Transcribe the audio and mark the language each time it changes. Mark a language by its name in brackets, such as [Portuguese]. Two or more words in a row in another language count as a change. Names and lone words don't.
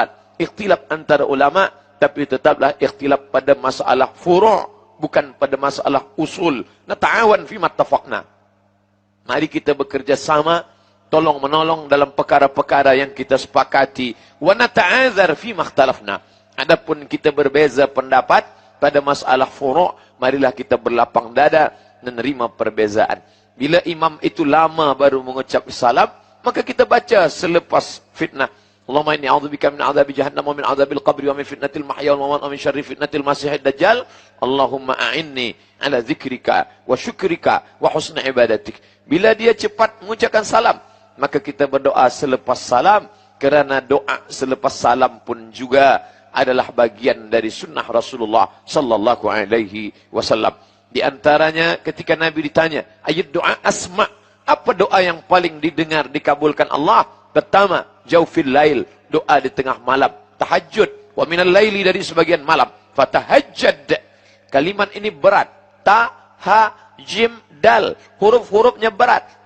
[Malay] Ikhtilaf antara ulama, tapi tetaplah ikhtilaf pada masalah furu', bukan pada masalah usul. [Arabic] نتعاون فيما اتفقنا. [Malay] Mari kita bekerja sama, tolong menolong dalam perkara-perkara yang kita sepakati. [Arabic] ونتعاذر فيما اختلفنا. [Malay] Adapun kita berbeza pendapat pada masalah furu', marilah kita berlapang dada menerima perbezaan. Bila imam itu lama baru mengucap salam, maka kita baca selepas fitnah. [Arabic] اللهم إني أعوذ بك من عذاب جهنم ومن عذاب القبر ومن فتنة المحيا والممات ومن شر فتنة المسيح الدجال. اللهم أعني على ذكرك وشكرك وحسن عبادتك. [Malay] Bila dia cepat mengucapkan salam, maka kita berdoa selepas salam, kerana doa selepas salam pun juga adalah bagian dari sunnah Rasulullah [Arabic] صلى الله عليه وسلم. [Malay] Di antaranya ketika Nabi ditanya, ayat doa asma, apa doa yang paling didengar dikabulkan Allah? Pertama, [Arabic] جوف الليل, [Malay] doa di tengah malam, tahajud, [Arabic] ومن الليل, [Malay] dari sebagian malam, fatahajjad. Kalimat ini berat, ta, ha, jim, dal, huruf-hurufnya berat.